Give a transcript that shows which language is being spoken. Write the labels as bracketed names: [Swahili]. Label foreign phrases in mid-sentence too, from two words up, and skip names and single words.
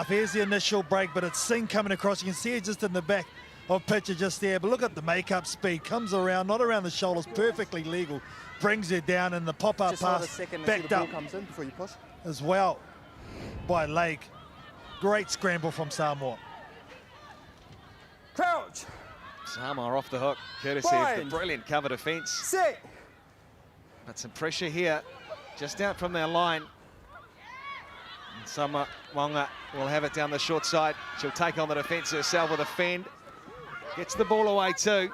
[English] Here's the initial break, but it's Singh coming across. You can see it just in the back of picture just there. But look at the make-up speed. Comes around, not around the shoulders, perfectly legal. Brings it down in the pop-up pass. Backed up comes in before you push. As well by Lake. Great scramble from Samoa. Crouch. Samoa off the hook, courtesy of the brilliant cover defence. Sit. But some pressure here, just out from their line. And Samoa Monga will have it down the short side. She'll take on the defence herself with a fend. Gets the ball away too.